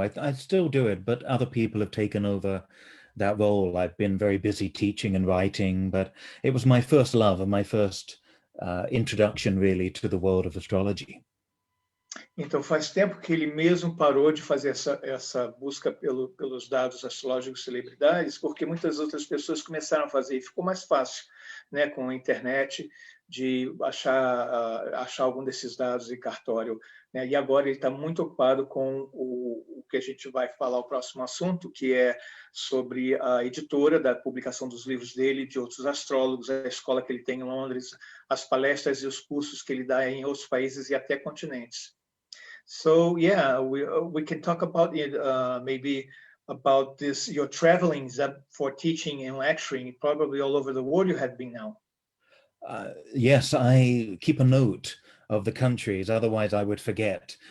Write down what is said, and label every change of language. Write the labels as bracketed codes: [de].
[en] I still do it, but other people have taken over that role. I've been very busy teaching and writing, but it was my first love and my first introduction really to the world of astrology. [pt] Então faz tempo que ele mesmo parou de fazer essa busca pelos dados astrológicos de celebridades, porque muitas outras pessoas começaram a fazer, e ficou mais fácil, né, com a internet, de achar algum desses dados em cartório né? E agora ele está muito ocupado com o que a gente vai falar, o próximo assunto, que é sobre a editora da publicação dos livros dele e de outros astrólogos, a escola que ele tem em Londres, as palestras e os cursos que ele dá em outros países e até continentes. [en] So yeah, we can talk about it, maybe about this, your travelings for teaching and lecturing, probably all over the world you have been now. Yes, I keep a note of the countries, otherwise I would forget.